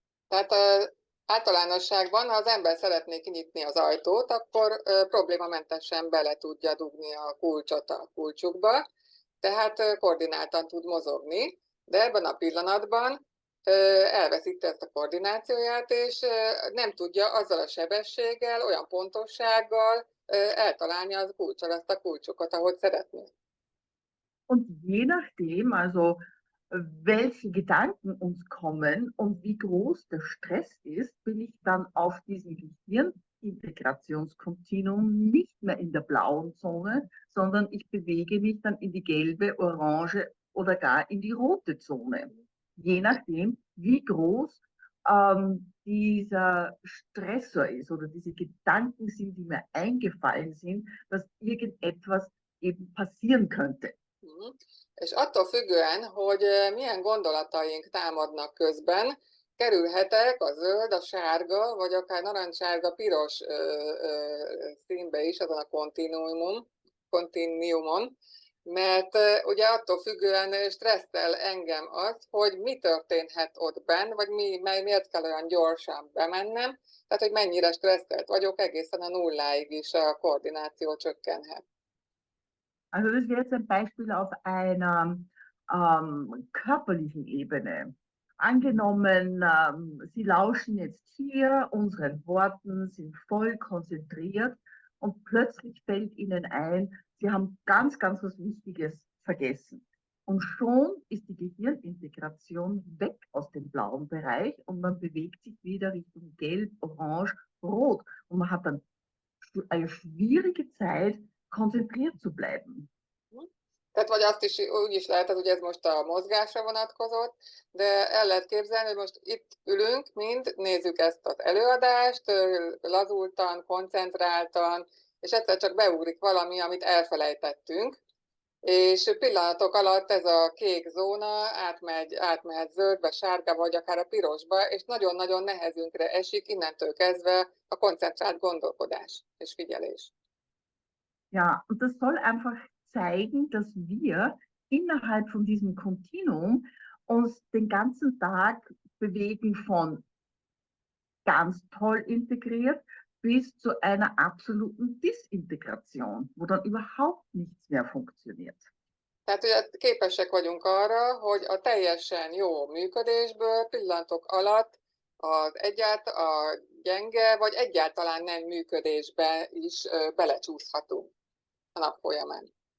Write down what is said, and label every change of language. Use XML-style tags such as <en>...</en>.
<hu>Tehát általánosságban, ha az ember szeretné kinyitni az ajtót, akkor problémamentesen bele tudja dugni a kulcsot a kulcsukba, tehát koordináltan tud mozogni, de ebben a pillanatban elveszíti ezt a koordinációját, és nem tudja azzal a sebességgel, olyan pontossággal eltalálni az kulccsal azt a kulcsokat, ahogy szeretné.</hu> <de>Und je nachdem, also welche Gedanken uns kommen und wie groß der Stress ist, bin ich dann auf diesem Gehirnintegrationskontinuum nicht mehr in der blauen Zone, sondern ich bewege mich dann in die gelbe, orange oder gar in die rote Zone. Je nachdem, wie groß dieser Stressor ist oder diese Gedanken sind, die mir eingefallen sind, dass irgendetwas eben passieren könnte.</de> <hu>És attól függően, hogy milyen gondolataink támadnak közben, kerülhetek a zöld, a sárga, vagy akár narancssárga, piros színbe is, azon a kontinuumon, mert ugye attól függően stresszel engem az, hogy mi történhet ott benn, vagy miért kell olyan gyorsan bemennem, tehát hogy mennyire stresszelt vagyok, egészen a nulláig is a koordináció csökkenhet.</hu> <de>Also das wäre jetzt ein Beispiel auf einer körperlichen Ebene. Angenommen, Sie lauschen jetzt hier unseren Worten, sind voll konzentriert und plötzlich fällt Ihnen ein, Sie haben ganz, ganz was Wichtiges vergessen. Und schon ist die Gehirnintegration weg aus dem blauen Bereich und man bewegt sich wieder Richtung Gelb, Orange, Rot. Und man hat dann eine schwierige Zeit, konzentriert zu bleiben.</de> <hu>Tehát vagy azt is úgy is lehet, hogy ez most a mozgásra vonatkozott, de el lehet képzelni, hogy most itt ülünk, mind nézzük ezt az előadást, lazultan, koncentráltan, és egyszer csak beugrik valami, amit elfelejtettünk, és pillanatok alatt ez a kék zóna átmehet zöldbe, sárgába, vagy akár a pirosba, és nagyon-nagyon nehezünkre esik innentől kezdve a koncentrált gondolkodás és figyelés.</hu> <de>Ja, und das soll einfach zeigen, dass wir innerhalb von diesem Kontinuum uns den ganzen Tag bewegen von ganz toll integriert bis zu einer absoluten Disintegration, wo dann überhaupt nichts mehr funktioniert.</de> <hu>Tehát ugye képesek vagyunk arra, hogy a teljesen jó működésből pillanatok alatt a gyenge vagy egyáltalán nem működésbe is belecsúszhatunk a nap folyamán.</hu>